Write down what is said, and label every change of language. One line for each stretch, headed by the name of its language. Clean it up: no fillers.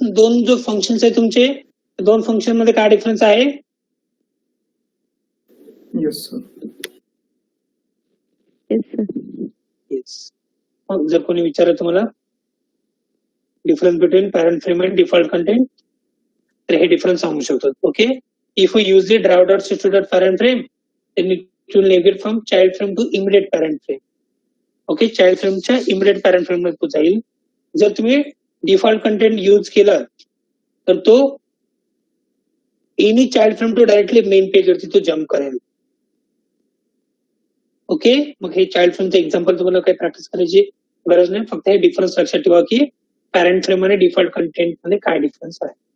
Marathi: दोन जो फंक्शन्स आहे तुमचे, दोन फंक्शन मध्ये काय डिफरन्स आहे?
English: Yes sir. Yes.
Marathi: मग जर कोणी विचारलं तुम्हाला
English: difference between parent frame and default content
Marathi: तर हे डिफरन्स सांगू शकतो.
English: Okay, if you use the drive dot substitute parent frame then it will navigate from child frame to immediate parent frame.
Marathi: Okay, child फ्रेमच्या immediate parent frame मध्ये तो जाईल. जर तुम्ही डिफॉल्ट कंटेंट यूज केला तर तो
English: any child frame to directly main page
Marathi: वरती तो जम्प करेल. ओके, मग हे चाइल्ड फ्रेमचं एक्झाम्पल तुम्हाला काही प्रॅक्टिस करायची गरज नाही, फक्त हे डिफरन्स लक्षात ठेवा की पॅरेंट फ्रेम आणि डिफॉल्ट कंटेंट मध्ये काय डिफरन्स आहे.